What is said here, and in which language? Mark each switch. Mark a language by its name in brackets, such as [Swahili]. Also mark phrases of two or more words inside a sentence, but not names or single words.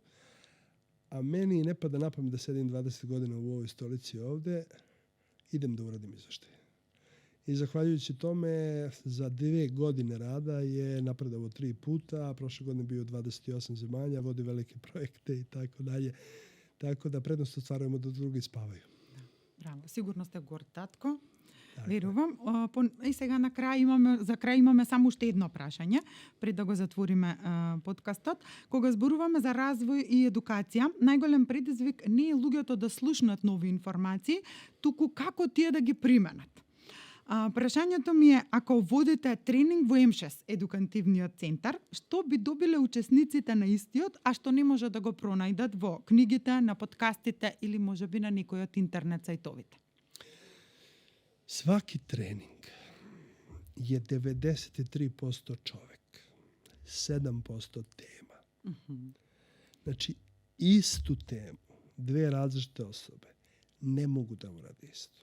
[Serbian] A meni ne pada na pamet da sedim 20 godina u ovoj stolici ovde, idem da uradim izveštaj. I zahvaljujući tome, za 2 godine rada je napredovao 3 puta, a prošle godine bio 28 zemalja, vodi velike projekte i tako dalje. Tako da prednost ostvarujemo da drugi spavaju. [Macedonian] Браво. Сигурно сте горд татко. Верувам. И сега на крај за крај имаме само уште едно прашање, пред да го затвориме подкастот. Кога зборуваме за развој и едукација, најголем предизвик не е луѓето да слушнат нови информации, туку како тие да ги применат. Прашањето ми е, ако водите тренинг во МШС, едукативниот центар, што би добиле учесниците на истиот, а што не може да го пронајдат во книгите, на подкастите или можеби на некој од интернет сајтовите? [Serbian] Svaki trening je 93% čovek, 7% tema. Znači, istu temu, dve različite osobe ne mogu da urade isto.